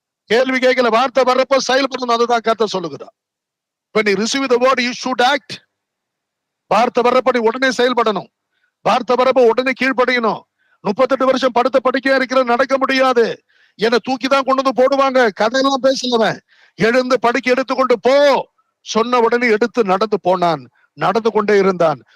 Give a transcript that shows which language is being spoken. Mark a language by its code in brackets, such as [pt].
[ta] கேள்வி கேட்கல, வார்த்தை வர்றப்ப செயல்படணும். அதுதான் கர்த்தர் சொல்லுகிறார். [en] When you receive the word, you should act. [ta] வார்த்தை வர்றப்ப நீ உடனே செயல்படணும். வார்த்தை வரப்ப உடனே கீழ்படியணும். 38 வருஷம் படுத்த படுக்கையா இருக்கிற நடக்க முடியாது. என்னை தூக்கிதான் கொண்டு வந்து போடுவாங்க. கதையெல்லாம் பேசலவன். எழுந்து படுக்கை எடுத்துக்கொண்டு போ. சொன்ன உடனே எடுத்து நடந்து போனான். நடந்து கொண்டே இருந்தான்.